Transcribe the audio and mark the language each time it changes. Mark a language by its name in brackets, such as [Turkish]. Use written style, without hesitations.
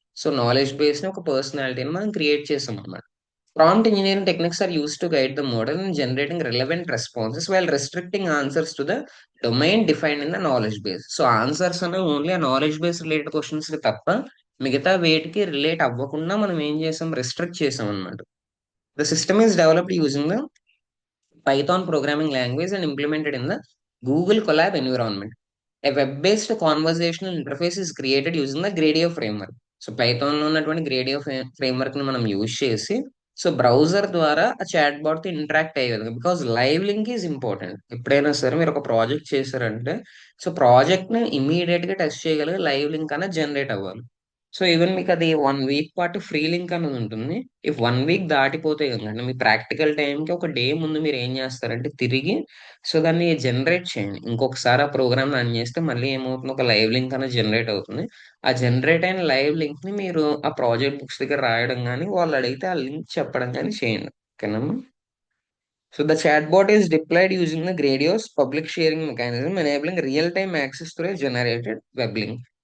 [Telugu] So knowledge base ని ఒక పర్సనాలిటీని మనం క్రియేట్ చేసాం అన్నమాట. [English] Prompt engineering techniques are use to guide the model in generating relevant responses while restricting answers to the domain defined in the knowledge base. [Telugu] So answers అనేవి only ఆ knowledge base related questions కి తప్ప మిగతా వేటికి relate అవ్వకుండా మనం ఏం చేసాం, రెస్ట్రిక్ట్ చేసాం అనమాట. [English] The system is developed using the Python programming language and implemented in the Google Colab environment. A web-based conversational interface is created using the Gradio framework. [Telugu] So Python లో ఉన్నటువంటి గ్రేడియో ఫ్రేమ్వర్క్ ని మనం యూజ్ చేసి, so browser ద్వారా ఆ chat bot తో interact అయ్యే విధంగా, [English] Because live link is important. [Telugu] ఎప్పుడైనా సరే మీరు ఒక ప్రాజెక్ట్ చేశారంటే, సో ప్రాజెక్ట్ ని ఇమీడియట్ గా టెస్ట్ చేయగలిగే లైవ్ లింక్ అనేది జనరేట్ అవ్వాలి. సో ఈవెన్ మీకు అది 1 వీక్ పాటు ఫ్రీ లింక్ అనేది ఉంటుంది. ఇఫ్ 1 వీక్ దాటిపోతే కనుక, అంటే మీ ప్రాక్టికల్ టైంకి ఒక డే ముందు మీరు ఏం చేస్తారంటే తిరిగి సో దాన్ని జనరేట్ చేయండి. ఇంకొకసారి ఆ ప్రోగ్రామ్ రన్ చేస్తే మళ్ళీ ఏమవుతుంది, ఒక లైవ్ లింక్ అనేది జనరేట్ అవుతుంది. ఆ జనరేట్ అయిన లైవ్ లింక్ ని మీరు ఆ ప్రాజెక్ట్ బుక్స్ దగ్గర రాయడం కానీ, వాళ్ళు అడిగితే ఆ లింక్ చెప్పడం కానీ చేయండి. ఓకేనా? [English] So the chatbot is deployed using the Gradio's public sharing mechanism, enabling real-time access to a generated web link.